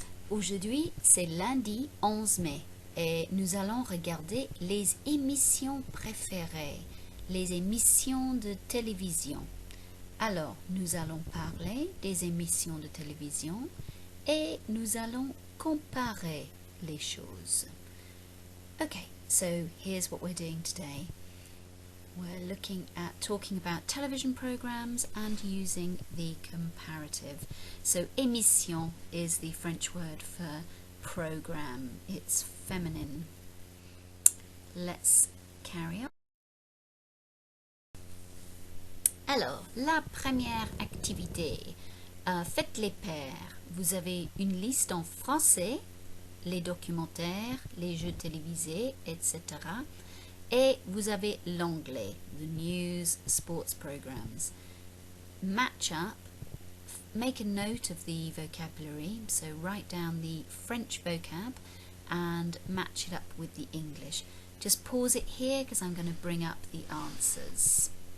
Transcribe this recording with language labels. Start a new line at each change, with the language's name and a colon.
French: Aujourd'hui, c'est lundi 11 mai et nous allons regarder les émissions préférées, les émissions de télévision. Alors, nous allons parler des émissions de télévision et nous allons comparer les choses.
English: Okay, so here's what we're doing today. We're looking at talking about television programs and using the comparative. So émission is the French word for program. It's feminine. Let's carry on.
French: Alors, la première activité. Faites les paires. Vous avez une liste en français, les documentaires, les jeux télévisés, etc. Et vous avez l'anglais,
English: the news, sports programs. Match up, make a note of the vocabulary, so write down the French vocab and match it up with the English. Just pause it here because I'm going to bring up the answers.